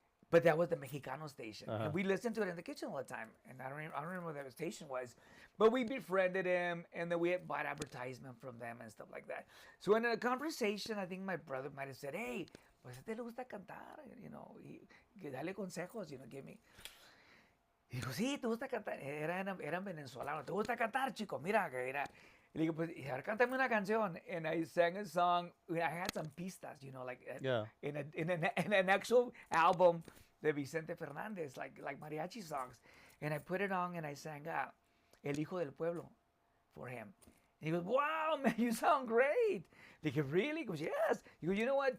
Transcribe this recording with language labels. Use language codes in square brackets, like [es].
[en] But that was the Mexicano station. And we listened to it in the kitchen all the time. And I don't remember what that station was. But we befriended him, and then we had bought advertisement from them and stuff like that. So in a conversation, I think my brother might have said, "Hey, [es] pues a te le gusta cantar, dale consejos, [en] give me." [es] Y dijo, "Sí, te gusta cantar." Eran venezolanos. "Te gusta cantar, chico, mira, que mira." Y le digo, "Pues, a ver, cántame una canción." [en] And I sang a song. I had some pistas, in an actual album de Vicente Fernandez, like mariachi songs. And I put it on and I sang El Hijo del Pueblo for him. And he goes, "Wow, man, you sound great." He goes, "Really?" He goes, "Yes." He goes, "You know what?